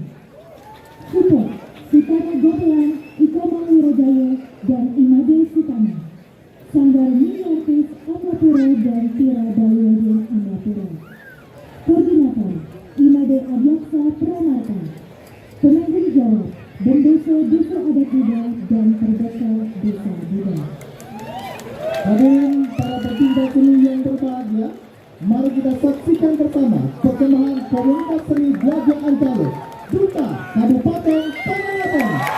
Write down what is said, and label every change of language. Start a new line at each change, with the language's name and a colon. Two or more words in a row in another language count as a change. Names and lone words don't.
Indonesian: Support, Sitara Gamelan, Ika Wirajaya dan Imade Sutama. Sanggar Mini Artis Amapura dan Tira Bayu Amapura. Koordinator, Imade Adyaksa Pranata. Penanggung jawab, Bendeso Desa Adat DUDA dan Perdesa Desa DUDA. Hadirin para pecinta seni yang berbahagia, mari kita saksikan bersama perkembangan komunitas seni Dwaja Ancala, DUTA Kabupaten Karangasem.